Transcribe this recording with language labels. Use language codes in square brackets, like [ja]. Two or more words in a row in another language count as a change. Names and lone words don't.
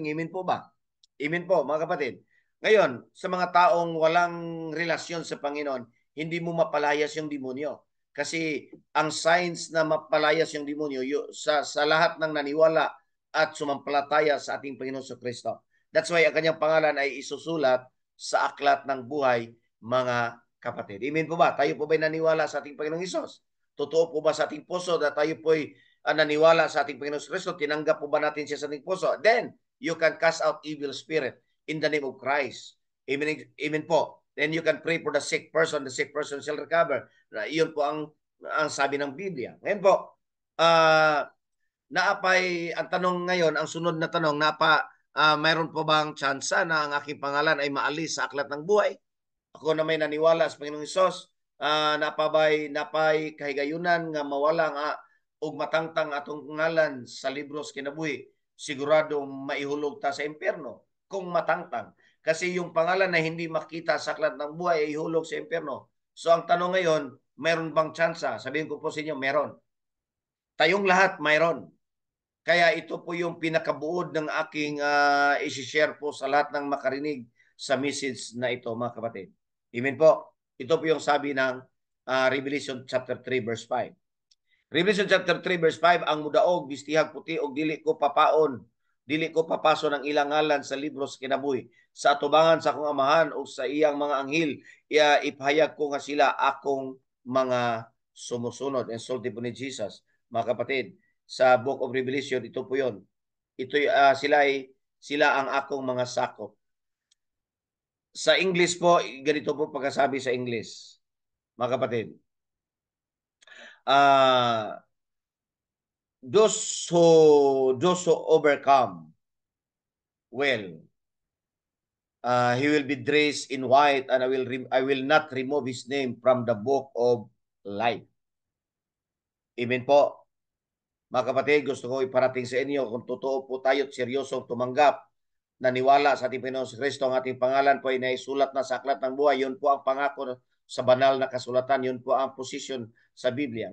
[tl] Amen po ba? Amen po, mga kapatid. Ngayon, sa mga taong walang relasyon sa Panginoon, hindi mo mapalayas yung demonyo. Kasi ang signs na mapalayas yung demonyo sa lahat ng naniwala at sumampalataya sa ating Panginoon sa Kristo. [en] That's why [tl] ang kanyang pangalan ay isusulat sa aklat ng buhay, mga kapatid. Amen po ba? Tayo po ba'y naniwala sa ating Panginoong Hesus? Totoo po ba sa ating puso na tayo po'y naniwala sa ating Panginoon Kristo? Tinanggap po ba natin siya sa ating puso? [en] Then, you can cast out evil spirit in the name of Christ. [tl] Amen, amen po. [en] Then you can pray for the sick person shall recover. [tl] Iyon po ang sabi ng Biblia. Ngayon po, ang tanong ngayon, ang sunod na tanong, mayroon po bang tsansa na ang aking pangalan ay maalis sa aklat ng buhay? Ako na may naniwala sa Panginoong Hesus, [ceb] napay kahigayunan nga mawala nga og matangtang atong ngalan sa libros kinabuhi, sigurado maihulog ta sa impyerno kung matangtang. [tl] Kasi yung pangalan na hindi makita sa aklat ng buhay ay ihulog sa impyerno. So ang tanong ngayon, meron bang tsansa? Sabihin ko po sa inyo, meron. Tayong lahat mayroon. Kaya ito po yung pinakabuod ng aking isi-share po sa lahat ng makarinig sa message na ito, mga kapatid. Amen po. Ito po yung sabi ng Revelation chapter 3 verse 5. Revelation chapter 3 verse 5, [ceb] ang mudaog, bistihag puti, og dili ko papaso ng ilang ngalan sa libros kinabuhi. Sa atubangan sa akong amahan o sa iyang mga anghel, ipahayag ko nga sila akong mga sumusunod. [tl] And sulti po ni Jesus, mga kapatid, sa Book of Revelation, ito po yun. [ceb] Sila ang akong mga sakop. [tl] Sa English po, ganito po pagkasabi sa English, mga kapatid. [en] Those who overcome, well, he will be dressed in white, and I will not remove his name from the book of life. [tl] Amen po. Mga kapatid, gusto ko iparating sa inyo kung totoo po tayo at seryosong tumanggap naniwala sa ating Panginoon Kristo, ang ating pangalan po ay naisulat na sa aklat ng buhay. Yun po ang pangako sa banal na kasulatan. Yun po ang posisyon sa Biblia.